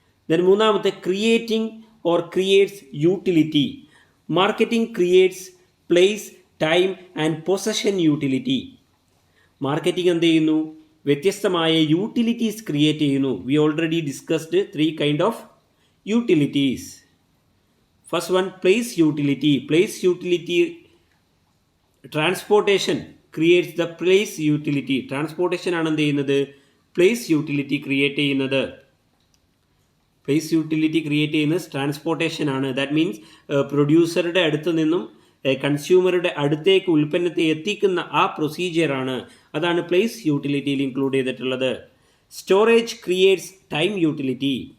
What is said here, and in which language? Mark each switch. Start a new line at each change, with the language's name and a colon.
English: Then മൂന്നാമത്തെ creating or creates utility. Marketing creates place, time and possession utility.
Malayalam: Marketing എന്ത് ചെയ്യുന്നു? വ്യത്യസ്തമായ utilities create ചെയ്യുന്നു.
English: We already discussed 3 kind of utilities. First one, place utility. Place utility, transportation creates the place utility.
Malayalam: Transportation ആണ് എന്ത് ചെയ്യുന്നത്? place utility create ചെയ്യുന്നത്. place utility create ചെയ്യുന്നത് transportation ആണ്.
English: that means
Malayalam: പ്രൊഡ്യൂസറുടെ അടുത്ത് നിന്നും കൺസ്യൂമറുടെ അടുത്തേക്ക് ഉൽപ്പന്നത്തെ എത്തിക്കുന്ന ആ പ്രൊസീജിയറാണ്. അതാണ് പ്ലേസ് യൂട്ടിലിറ്റിയിൽ ഇൻക്ലൂഡ് ചെയ്തിട്ടുള്ളത്.
English: Storage creates time utility.